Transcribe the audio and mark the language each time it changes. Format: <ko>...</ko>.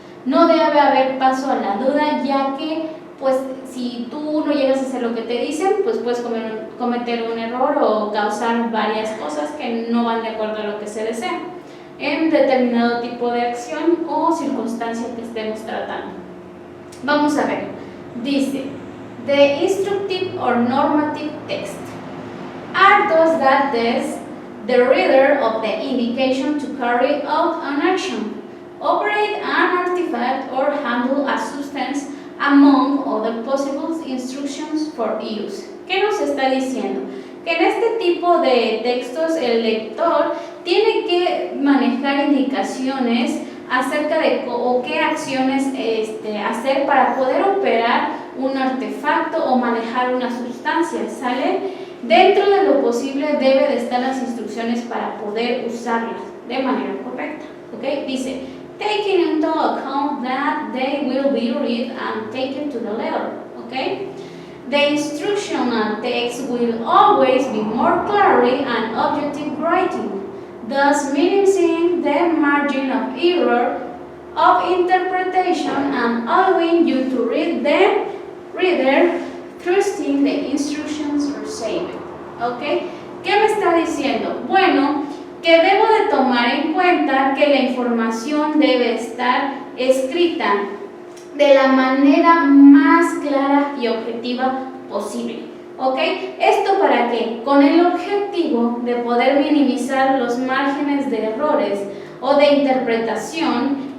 <es>No debe haber paso a la duda, ya que pues si tú no llegas a hacer lo que te dicen, pues puedes cometer un error o causar varias cosas que no van de acuerdo a lo que se desea en determinado tipo de acción o circunstancia que estemos tratando. Vamos a ver, dice,</es> <en>the instructive or normative text are those that test the reader of the indication to carry out an action, operate an artifact, or handle a substance among other possible instructions for use.</en> <es>¿Qué nos está diciendo? Que en este tipo de textos el lector tiene que manejar indicaciones acerca de qué acciones hacer para poder operar un artefacto o manejar una sustancia, ¿sale? Dentro de lo posible debe de estar las instrucciones para poder usarlas de manera correcta, ¿ok?</es> <en>Dice, taking into account that they will be read and taken to the letter, ¿ok? The instructional text will always be more clearly and objective writing, thus minimizing the margin of error of interpretation and allowing you to read the reader trusting the instructions received.</en> <es>¿Ok? ¿Qué me está diciendo? Bueno, que debo de tomar en cuenta que la información debe estar escrita de la manera más clara y objetiva posible, ¿ok? ¿Esto para qué? Con el objetivo de poder minimizar los márgenes de errores o de interpretación</es>